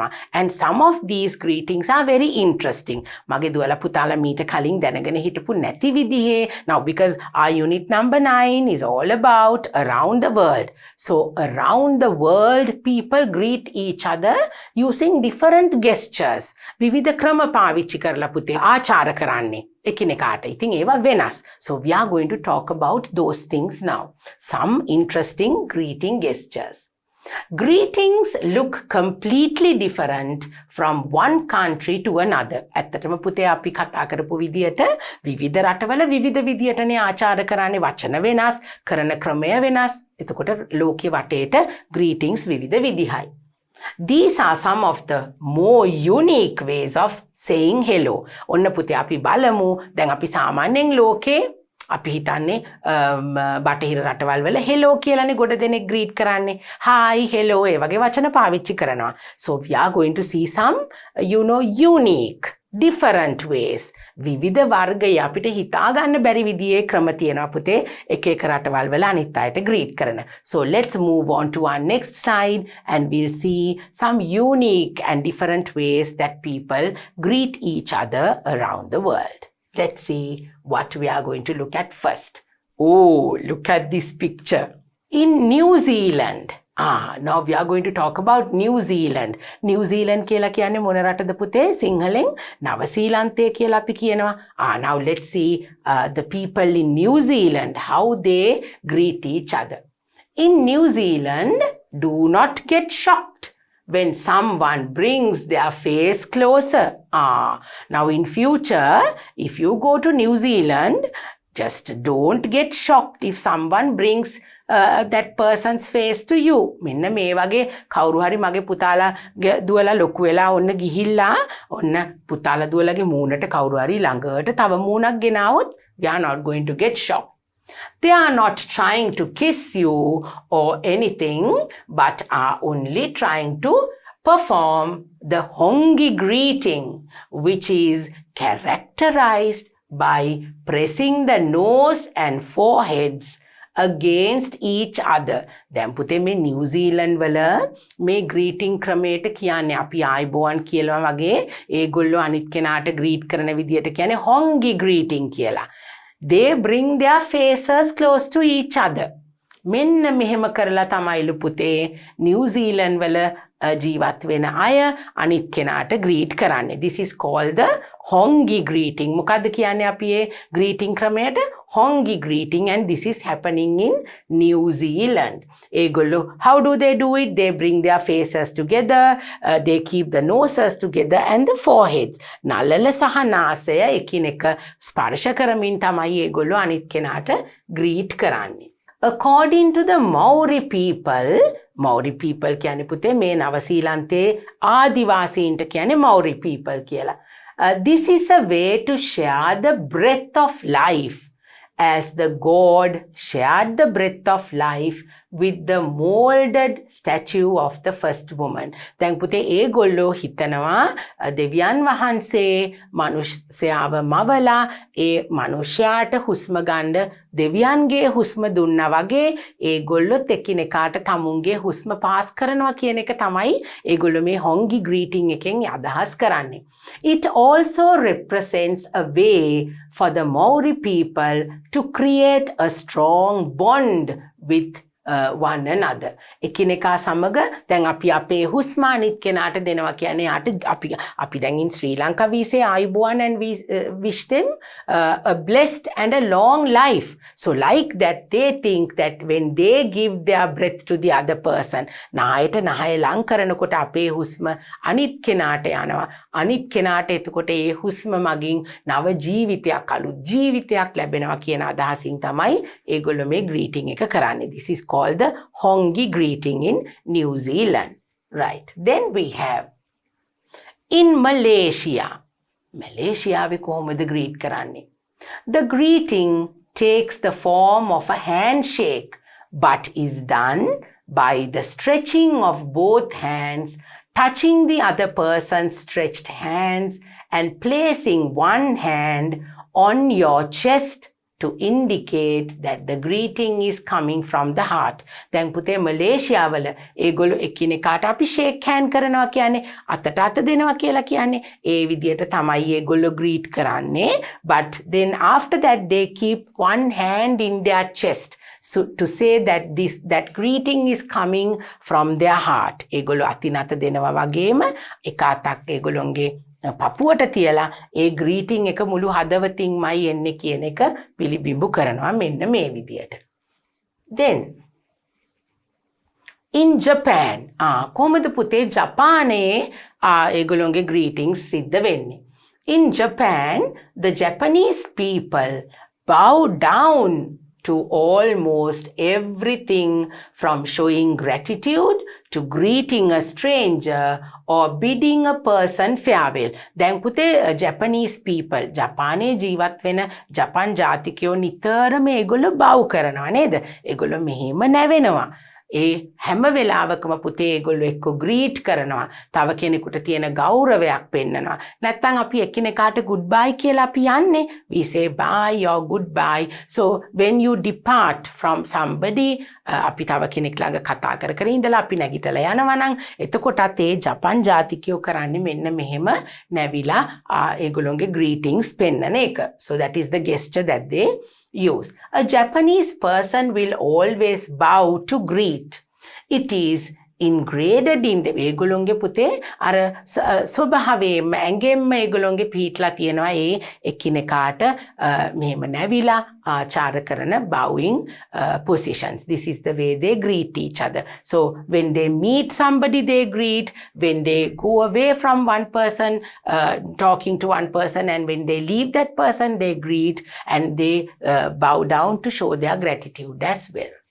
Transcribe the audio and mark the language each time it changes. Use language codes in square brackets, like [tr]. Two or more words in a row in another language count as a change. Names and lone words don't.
[en] And some of these greetings are very interesting. [si] මගේ දුවලා පුතාලා මීට කලින් දැනගෙන හිටපු නැති විදිහේ. [en] Now because our unit number 9 is all about around the world. So around the world people greet each other using different gestures. [si] විවිධ ක්‍රම පාවිච්චි කරලා පුතේ ආචාර කරන්නේ එකිනෙකාට. ඉතින් ඒවා වෙනස්. [en] So we are going to talk about those things now. Some interesting greeting gestures. Greetings look completely different from one country to another. [si] ඇත්තටම පුතේ අපි කතා කරපු විදියට විවිධ රටවල විවිධ විදියටනේ ආචාර කරන්නේ. වචන වෙනස්, කරන ක්‍රමය වෙනස්. එතකොට ලෝකෙ වටේට greetings විවිධ විදිහයි. [en] These are some of the more unique ways of saying hello. [si] ඔන්න පුතේ අපි බලමු. දැන් අපි සාමාන්‍යයෙන් ලෝකේ අපි හිතන්නේ බටහිර රටවල් වල hello කියලානේ ගොඩ දෙනෙක් greet කරන්නේ. [en] hi, hello [si] ඒ වගේ වචන පාවිච්චි කරනවා. [en] So we are going to see some unique different ways. [si] විවිධ වර්ගය අපිට හිතා ගන්න බැරි විදිහේ ක්‍රම තියෙනවා පුතේ එක රටවල් වල අනිත් අයට greet කරන. [en] So let's move on to our next slide and we'll see some unique and different ways that people greet each other around the world. Let's see what we are going to look at first. Oh, look at this picture. In New Zealand. Now we are going to talk about New Zealand. [si] New Zealand කියලා කියන්නේ මොන රටද පුතේ? සිංහලෙන් නවසීලන්තය කියලා අපි කියනවා. [en] Now let's see the people in New Zealand, how they greet each other. In New Zealand, do not get shocked when someone brings their face closer. Now in future, if you go to New Zealand, just don't get shocked if someone brings that person's face to you. [si] මෙන්න මේ වගේ කවුරු හරි මගේ පුතාලා දුවලා ලොකු වෙලා ඔන්න ගිහිල්ලා ඔන්න පුතාලා දුවලාගේ මූණට කවුරු හරි ළඟට තව මූණක් ගෙනාවොත් [en] we are not going to get shocked. They are not trying to kiss you or anything, but are only trying to perform the hongi greeting, which is characterized by pressing the nose and foreheads against each other. [si] දැන් පුතේ මේ නිව්සීලන්ඩ් වල මේ greeting ක්‍රමයට කියන්නේ අපි ආයිබෝවන් කියලා වගේ ඒගොල්ලෝ අනිත් කෙනාට greet කරන විදියට කියන්නේ [en] hongi greeting [si] කියලා. [en] They bring their faces close to each other. [si] මෙන්න මෙහෙම කරලා තමයිලු පුතේ නිව්සීලන්ඩ් වල ජීවත් වෙන අය අනිත් කෙනාට greet කරන්නේ. [en] This is called the hongi greeting. [si] මොකද්ද කියන්නේ අපි ඒ greeting ක්‍රමයට? [en] hongi greeting, and this is happening in New Zealand. [si] ඒගොල්ලෝ [en] how do they do it? They bring their faces together, they keep the noses together and the foreheads. [si] නළල සහ නාසය එකිනෙක ස්පර්ශ කරමින් තමයි ඒගොල්ලෝ අනිත් කෙනාට greet කරන්නේ. [en] According to the Maori people [si] කියන්නේ පුතේ මේ නවසීලන්තේ ආදිවාසීන්ට කියන්නේ [en] Maori people [si] කියලා. [en] This is a way to share the breath of life as the God shared the breath of life with the molded statue of the first woman. [si] දැන් පුතේ ඒගොල්ලෝ හිතනවා දෙවියන් වහන්සේ මනුෂ්‍යයාව මවලා ඒ මනුෂ්‍යයාට හුස්ම ගන්න දෙවියන්ගේ හුස්ම දුන්නා වගේ ඒගොල්ලොත් එකිනෙකාට තමුන්ගේ හුස්ම පාස් කරනවා කියන එක තමයි ඒගොල්ලෝ මේ හොංගි greeting එකෙන් අදහස් කරන්නේ. [en] It also represents a way for the Maori people to create a strong bond with one another. [si] එකිනෙකා සමග දැන් අපි අපේ හුස්ම අනිත් කෙනාට දෙනවා කියන්නේ අපි දැන් [en] in Sri Lanka we say ayubowan and we wish them a blessed and a long life. So like that they think that when they give their breath to the other person [si] නායට නහය ලං කරනකොට අපේ හුස්ම අනිත් කෙනාට යනවා. අනිත් කෙනාට එතකොට ඒ හුස්ම මගින් නව ජීවිතයක් අලුත් ජීවිතයක් ලැබෙනවා කියන අදහසින් තමයි ඒගොල්ලෝ මේ greeting එක කරන්නේ. [en] This is called the Hongi greeting in New Zealand. Right. Then we have in Malaysia. [si] Malaysia we කොහොමද greet කරන්නේ? [en] The greeting takes the form of a handshake but is done by the stretching of both hands, touching the other person's stretched hands and placing one hand on your chest to indicate that the greeting is coming from the heart. [si] දැන් පුතේ මලේසියාවල ඒගොල්ලෝ එකිනෙකාට අපි [en] shake hand [si] කරනවා කියන්නේ අතට අත දෙනවා කියලා කියන්නේ ඒ විදියට තමයි ඒගොල්ලෝ greet කරන්නේ. [en] But then after that they keep one hand in their chest so to say that that greeting is coming from their heart. [si] ඒගොල්ලෝ අතින් අත දෙනවා වගේම එක අතක් ඒගොල්ලොන්ගේ පපුවට තියලා ඒ greeting එක මුළු හදවතින්මයි එන්නේ කියන එක පිළිබිඹු කරනවා මෙන්න මේ විදියට. [en] Then in Japan [si] කොහොමද පුතේ ජපානයේ ඒගොල්ලෝගේ greetings සිද්ධ වෙන්නේ? [en] In Japan the Japanese people bow down to almost everything from showing gratitude to greeting a stranger or bidding a person farewell. [si] දැන් පුතේ [en] Japanese people [si] ජපානයේ ජීවත් වෙන ජපාන් ජාතිකයෝ නිතරම ඒගොල්ලෝ bow කරනවා නේද? ඒගොල්ලෝ මෙහෙම නැවෙනවා. ඒ හැම වෙලාවකම පුතේ ඒගොල්ලෝ එක්ක greet කරනවා. තව කෙනෙකුට තියෙන ගෞරවයක් පෙන්නනවා. නැත්නම් අපි එකිනෙකාට goodbye කියලා අපි යන්නේ. [en] We say bye or goodbye. So when you depart from somebody [si] අපි තව කෙනෙක් ළඟ කතා කර ඉඳලා අපි නැගිටලා යනවා නම් එතකොටත් ඒ ජපාන් ජාතිකයෝ කරන්නේ මෙන්න මෙහෙම නැවිලා ඒගොල්ලෝගේ greetings පෙන්නන එක. [en] So that is the gesture that they use. A Japanese person will always bow to greet. It is ingraded in the [si] ඒගොල්ලෝගේ පුතේ අර ස්වභාවයෙන්ම ඇඟෙන්ම ඒගොල්ලෝගේ පිටලා තියෙනවා ඒ එකිනෙකාට මෙහෙම නැවිලා ආචාර කරන [en] bowing positions. This is the way they greet each other. So when they meet somebody they greet, when they go away from one person talking to one person, and when they leave that person they greet and they bow down to show their gratitude as well.